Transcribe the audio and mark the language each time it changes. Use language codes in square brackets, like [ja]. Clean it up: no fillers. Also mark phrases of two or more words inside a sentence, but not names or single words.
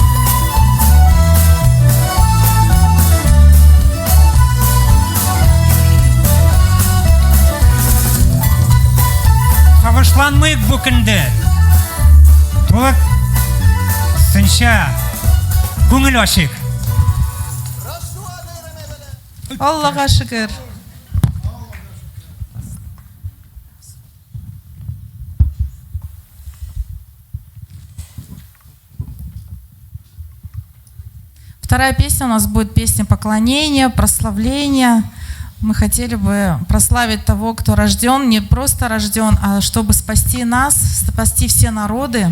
[tt] Сагышланмыйк бу көндә. Тулы сынча күңел ачык. Аллаһка шөкер. [ru] Вторая песня у нас будет песня поклонения, прославления. Мы хотели бы прославить того, кто рожден, не просто рожден, а чтобы спасти нас, спасти все народы.